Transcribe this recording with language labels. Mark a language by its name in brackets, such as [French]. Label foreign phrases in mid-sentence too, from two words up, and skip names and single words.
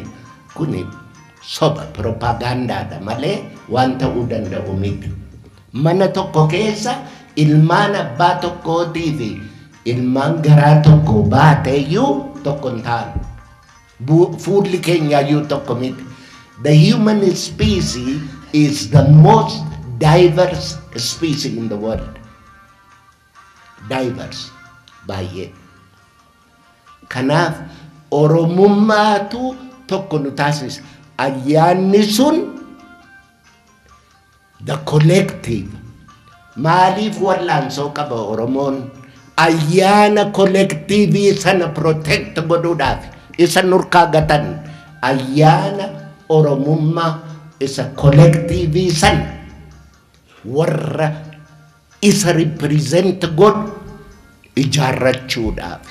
[Oromo] Kun soba propaagandaadha malee waan ta'uu danda'u miti. Mana tokko keessa ilmaan abbaa tokkootii fi ilmaan garaa tokko baateeyyuu tokko hin taane. Fuulli keenyaayyuu tokko miti. [English] The human species is the most diverse species in the world. Diverse. [Oromo] Baay'ee. Kanaaf Oromummaatu tokko nu taasisa. Ayyaanni sun [English] the collective. [Oromo] Maaliif wallaansoo qaba Oromoon? Ayyaana collective sana protect godhuudhaaf isa nurkaa gatan. Ayyaana Oromummaa isa collective sana warra isa represent godhu ijaarrachuudhaaf.